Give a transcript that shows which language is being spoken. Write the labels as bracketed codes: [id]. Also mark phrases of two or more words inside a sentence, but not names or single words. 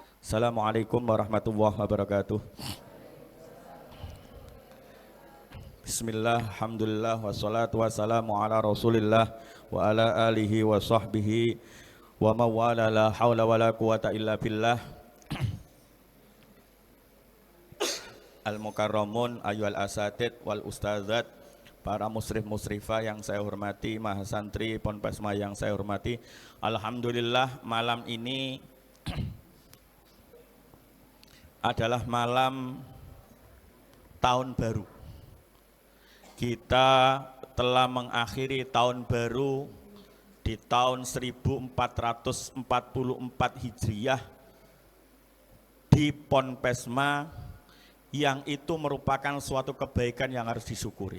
[ar] السلام عليكم ورحمة الله وبركاته. بسم الله، الحمد لله، والصلاة والسلام على رسول الله وعلى آله وصحبه ومن والاه لا حول ولا قوة إلا بالله. المكرمون أيها الأساتيذ والأستاذات, [id] para musrif musrifah yang saya hormati, mahasantri Ponpesma yang saya hormati. Alhamdulillah, malam ini adalah malam tahun baru. Kita telah mengakhiri tahun baru di tahun 1444 Hijriah di Ponpesma, yang itu merupakan suatu kebaikan yang harus disyukuri.